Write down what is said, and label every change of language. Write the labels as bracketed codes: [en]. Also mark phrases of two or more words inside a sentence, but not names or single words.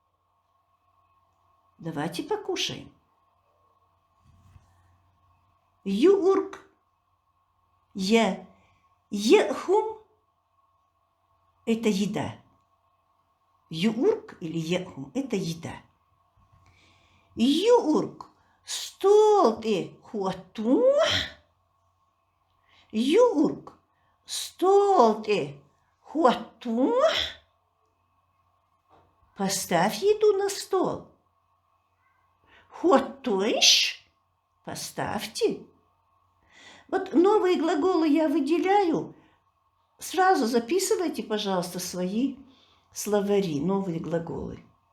[ru] Давайте покушаем. Юурк. Ехум – это еда. Юурк или ехум – это еда. [inh] Юурк – столте хуату. Юурк – столте хуату. [ru] Поставь еду на стол. Хуатуиш – поставьте. Вот новые глаголы я выделяю. Сразу записывайте, пожалуйста, свои словари, новые глаголы.